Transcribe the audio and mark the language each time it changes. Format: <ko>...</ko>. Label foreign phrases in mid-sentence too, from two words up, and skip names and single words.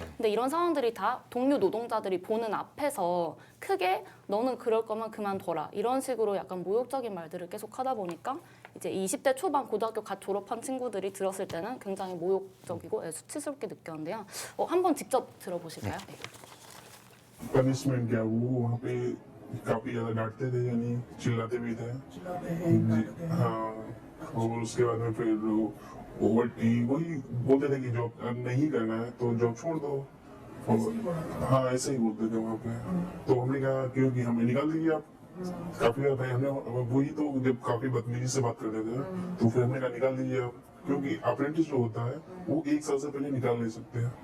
<ko>근데 이런 상황들이 다 동료 노동자들이 보는 앞에서 크게 너는 그럴 거면 그만둬라. 이런 식으로 약간 모욕적인 말들을 계속 하다 보니까 이제 20대 초반 고등학교 갓 졸업한 친구들이 들었을 때는 굉장히 모욕적이고 수치스럽게 느꼈는데요. 한번 직접 들어보실까요? 네.</ko> <hi>पनिशमेंट क्या वो वहाँ पे काफी ज्यादा डांटते थे यानी चिल्लाते भी थे जी, हाँ और उसके बाद में फिर वही बोलते थे कि जॉब नहीं करना है तो जॉब छोड़ दो और हाँ ऐसे ही बोलते थे वहाँ पे तो हमने कहा क्योंकि हमें निकाल दीजिए आप काफी ज्यादा हमने वही तो जब काफी बदतमीजी से बात करते थे तो फिर हमने कहा निकाल दीजिए आप क्योंकि अप्रेंटिस जो होता है वो 1 साल से पहले निकाल नहीं सकते हैं</hi>